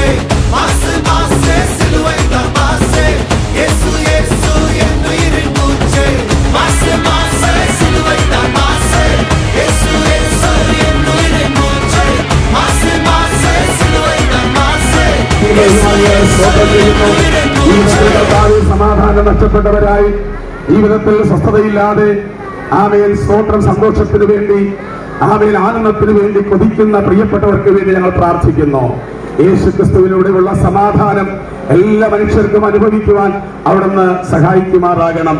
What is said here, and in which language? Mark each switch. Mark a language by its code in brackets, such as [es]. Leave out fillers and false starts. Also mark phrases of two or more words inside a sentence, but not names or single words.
[ta] மாசு மாசு சிலுவைதான் மாசு, இயேசு இயேசு என்னுயிரை மூச்சு. மாசு மாசு சிலுவைதான் மாசு, இயேசு இயேசு என்னுயிரை மூச்சு. மாசு மாசு சிலுவைதான் மாசு, [ml] സമാധാനം നഷ്ടപ്പെട്ടവരായി ജീവിതത്തിൽ സ്വസ്ഥതയില്ലാതെ ആമേൻ സ്തോത്രം സന്തോഷത്തിന് വേണ്ടി ആമേൻ ആനന്ദത്തിന് വേണ്ടി കൊതിക്കുന്ന പ്രിയപ്പെട്ടവർക്ക് വേണ്ടി ഞങ്ങൾ പ്രാർത്ഥിക്കുന്നു. യേശുക്രിസ്തുവിലൂടെയുള്ള സമാധാനം എല്ലാ മനുഷ്യർക്കും അനുഭവിക്കുവാൻ അവിടുന്ന് സഹായിക്കുമാറാകണം.